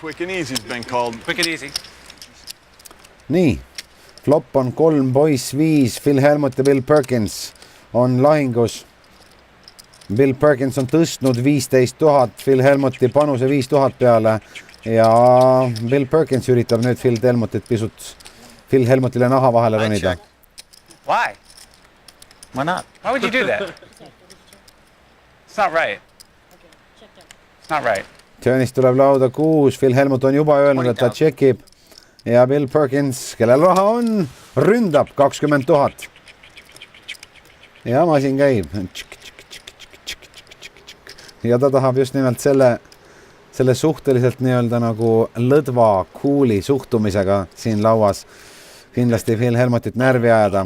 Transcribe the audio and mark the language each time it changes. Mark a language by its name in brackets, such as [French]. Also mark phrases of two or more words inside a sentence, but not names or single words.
[Estonian] Nii, flop on 3, poiss 5, Phil Hellmuth ja Bill Perkins on lahingus. Bill Perkins on tõstnud 15 000 Phil Hellmuthi panuse 5000 peale ja Bill Perkins üritab nüüd Phil Hellmuthile naha vahele ronida. [English] Why? Why not? Why would you do that? It's not right. It's not right. [Estonian] Turnist tuleb lauda 6, Phil Hellmuth on juba öelnud, et ta tšekib ja Bill Perkins, kellel raha on, ründab 20 000. Ja masin käib. Ja ta tahab just nimelt selle suhteliselt nii-öelda nagu lõdva kuuli suhtumisega siin lauas kindlasti Phil Hellmuthit närvi ajada.